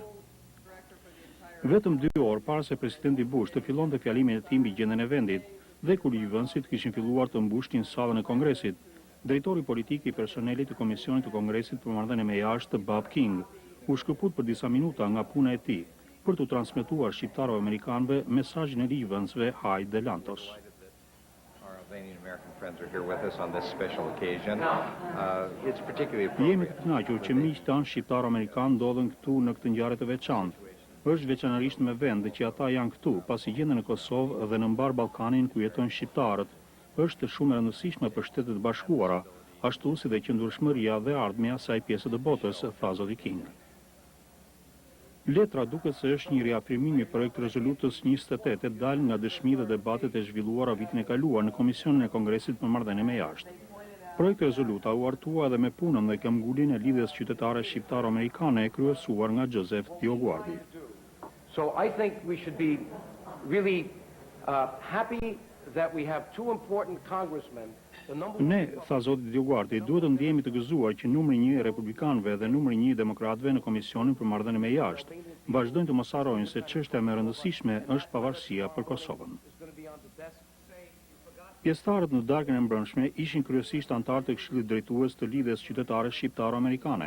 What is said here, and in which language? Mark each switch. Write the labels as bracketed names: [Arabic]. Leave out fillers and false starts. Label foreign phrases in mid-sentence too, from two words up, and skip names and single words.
[Albanian] Vetëm 2 orë para se presidenti Bush të fillonte fjalimin e tij mbi gjendjen e vendit dhe kur ligjvënësit kishin filluar të mbushnin sallën e Kongresit, drejtori politik i personelit të Komisionit të Kongresit për Marrëdhënie me Jashtë, Bob King, u shkëput për disa minuta nga puna e tij për të transmetuar shqiptarëve amerikanëve mesazhin e ligjvënësve Hyde dhe Lantos. [English] Albanian American friends are here with us on this special occasion. It's particularly [Albanian] Jemi të kënaqur që miqtë tanë shqiptarë amerikanë ndodhen këtu në këtë ngjarje të veçantë. Është veçanërisht me vend që ata janë këtu, pasi gjendja në Kosovë dhe në mbar Ballkanin ku jetojnë shqiptarët është shumë e rëndësishme për Shtetet e Bashkuara, ashtu si dhe qëndrueshmëria dhe ardhmja e asaj pjese të botës, tha zoti King. Letra duket se është një riafirmim i projekt rezolutës 28 dalë nga dëshmi dhe debatet e zhvilluara vitin e kaluar në Komisionin e Kongresit për Marrëdhënie me Jashtë. Projekti rezoluta u artua edhe me punën dhe këmbgulin e lidhjes qytetare shqiptaro-amerikane e kryesuar nga Joseph DioGuardi. [English] So I think we should be really happy that we have two important congressmen. [Albanian] Ne, tha zoti DioGuardi, duhet të ndjehemi të gëzuar që numri 1 i republikanëve dhe numri 1 i demokratëve në Komisionin për Marrëdhënie me Jashtë vazhdojnë të mos harrojnë se çështja më e rëndësishme është pavarësia për Kosovën. Pjesëtarët në darkën e mbrëmshme ishin kryesisht anëtarë të Këshillit Drejtues të lidhjes qytetare shqiptaro-amerikane.